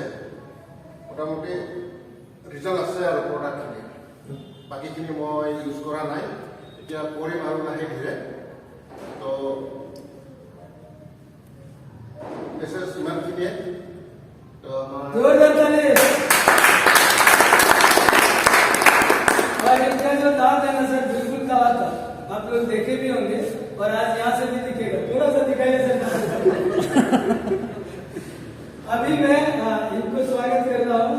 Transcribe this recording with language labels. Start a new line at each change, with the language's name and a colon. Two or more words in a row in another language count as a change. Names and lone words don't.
Assamese: মোটামুটি ৰিজাল্ট আছে আৰু প্ৰডাক্টখিনি। বাকীখিনি মই ইউজ কৰা নাই, এতিয়া কৰিম আৰু লাহে ধীৰে। তো মেছেজ ইমানখিনিয়ে। তো আমাৰ
Hindi: और इनका जो दांत है ना सर बिल्कुल काला था, आप लोग देखे भी होंगे, और आज यहाँ से भी दिखेगा। थोड़ा सा दिखाइए सर। अभी मैं इनको स्वागत कर रहा हूँ।